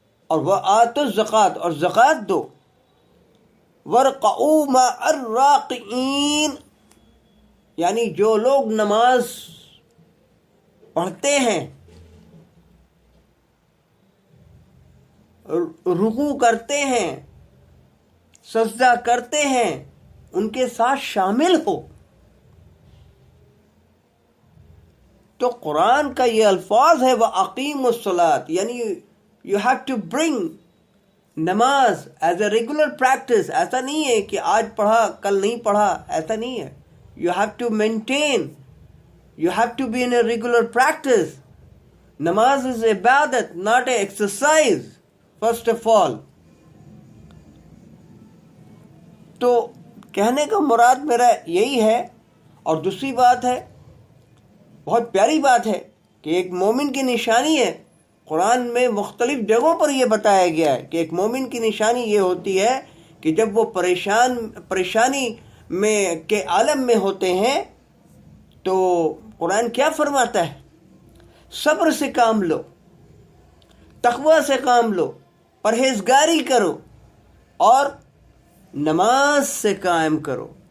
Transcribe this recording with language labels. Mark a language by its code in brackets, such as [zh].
[ur] اور [ar] وَآتُوا الزَّکَاةَ [ur] اور زکوٰۃ دو. [ar] وَارْكَعُوا مَعَ الرَّاكِعِينَ [ur] یعنی جو لوگ نماز پڑھتے ہیں، رکوع کرتے ہیں، سجدہ کرتے ہیں، ان کے ساتھ شامل ہو. تو قرآن کا یہ الفاظ ہے [ar] وَأَقِیمُوا الصَّلَاةَ [ur] یعنی [en] you have to bring نماز as a regular practice. [ur] ایسا نہیں ہے کہ آج پڑھا کل نہیں پڑھا، ایسا نہیں ہے. [en] You have to maintain, you have to be in a regular practice. نماز is عبادت, not a exercise, first of all. [ur] تو کہنے کا مراد میرا یہی ہے. اور دوسری بات ہے، بہت پیاری بات ہے کہ ایک مومن کی نشانی ہے. قرآن میں مختلف جگہوں پر یہ بتایا گیا ہے کہ ایک مومن کی نشانی یہ ہوتی ہے کہ جب وہ پریشانی میں کے عالم میں ہوتے ہیں تو قرآن کیا فرماتا ہے؟ صبر سے کام لو، تقوی سے کام لو، پرہیزگاری کرو اور نماز سے قائم کرو.